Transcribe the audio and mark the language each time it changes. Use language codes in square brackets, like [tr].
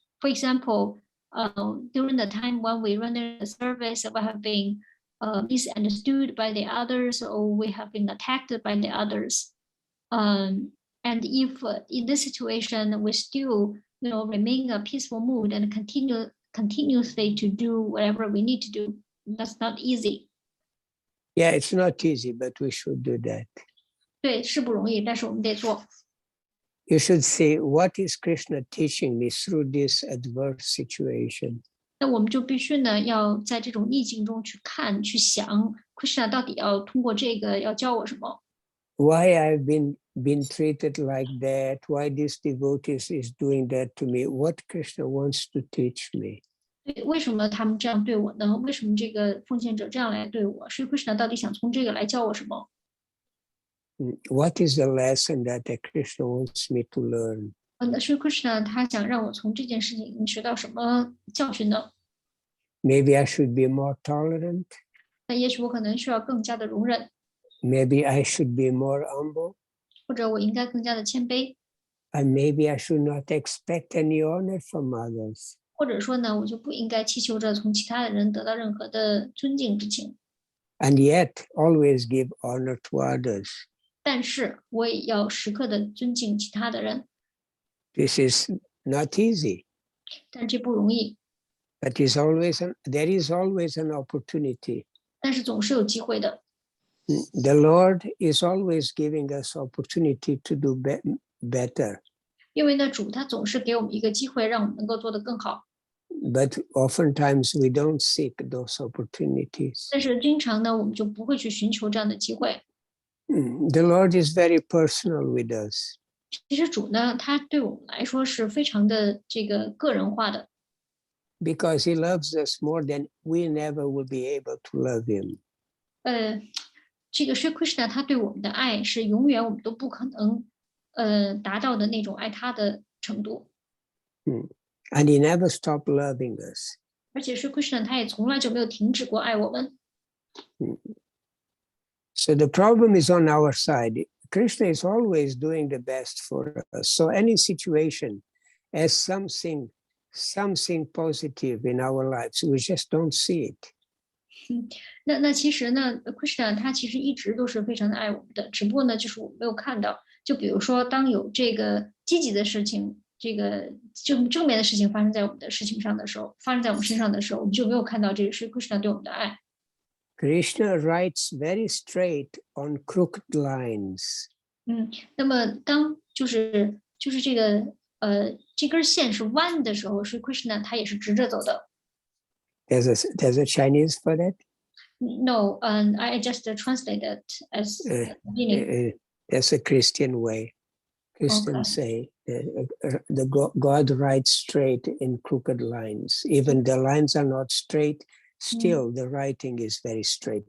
[en] For example, during the time when we run the service, we have been misunderstood by the others, or we have been attacked by the others. And if in this situation we still, remain in a peaceful mood and continuously to do whatever we need to do, that's not easy. Yeah, it's not easy, but we should do that. [zh] 对，是不容易，但是我们得做。 [en] You should say, what is Krishna teaching me through this adverse situation? [zh] 那我们就必须呢，要在这种逆境中去看、去想 ，Krishna 到底要通过这个要教我什么？ [en] Why I've been treated like that? Why this devotee is doing that to me? What Krishna wants to teach me? [zh] 对，为什么他们这样对我呢？为什么这个奉献者这样来对我？是 Krishna 到底想从这个来教我什么？ [en] What is the lesson that Krishna wants me to learn? [zh] 是 Krishna 他想让我从这件事情学到什么教训呢？ [en] Maybe I should be more tolerant. [zh] 那也许我可能需要更加的容忍， [en] Maybe I should be more humble. [zh] 或者我应该更加的谦卑， [en] And maybe I should not expect any honor from others. [zh] 或者说呢，我就不应该祈求着从其他的人得到任何的尊敬之情。 [en] And yet always give honor to others. [zh] 但是我也要时刻的尊敬其他的人， [en] This is not easy, [zh] 但这不容易， [en] but there is always an opportunity. [zh] 但是总是有机会的。 [en] The Lord is always giving us opportunity to do better. [zh] 因为呢，主他总是给我们一个机会，让我们能够做得更好。 [en] But oftentimes we don't seek those opportunities. [zh] 但是经常呢，我们就不会去寻求这样的机会。 [en] The Lord is very personal with us. [zh] 其实主呢，他对我们来说是非常的这个个人化的， [en] Because he loves us more than we never will be able to love him. [zh] 这个是 Krishna 他对我们的爱是永远我们都不可能达到的那种爱他的程度。 [en] And he never stopped loving us. [zh] 而且是 Krishna 他也从来就没有停止过爱我们。 [en] So the problem is on our side. Krishna is always doing the best for us. So any situation as something positive in our lives, we just don't see it. [zh] 那其实呢 ，Krishna 他其实一直都是非常的爱我们的，只不过呢，就是我们没有看到。就比如说，当有这个积极的事情，这个正面的事情发生在我们的事情上的时候，发生在我们身上的时候，我们就没有看到这个是 Krishna 对我们的爱。 [en] Krishna writes very straight on crooked lines. [zh] 那么当就是就是这根线是弯的时候，是 Krishna 他也是直着走的。 [en] There's a Chinese for that? No, I just translated as meaning. That's a Christian way. Christians say God writes straight in crooked lines. Even the lines are not straight, still the writing is very straight.